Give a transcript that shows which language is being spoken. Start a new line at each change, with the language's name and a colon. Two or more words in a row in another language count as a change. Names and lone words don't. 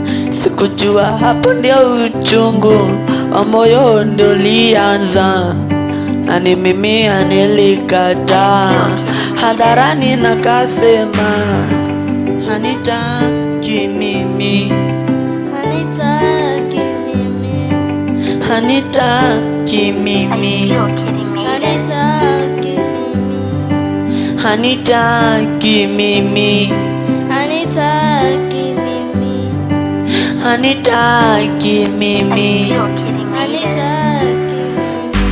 Swahili: Sikujua hapo ndio uchungu wa moyo ndio ulianza, na ni mimi anilikataa hadharani, nakasema, "Hanitaki mimi." Hanitaki mimi. Hanitaki mimi.
English: I feel Kidi made it.
Swahili: Hanitaki mimi. Hanitaki mimi. Hanitaki mimi. Hanitaki mimi.
English: I feel Kidi made it.
Swahili: Hanitaki mimi.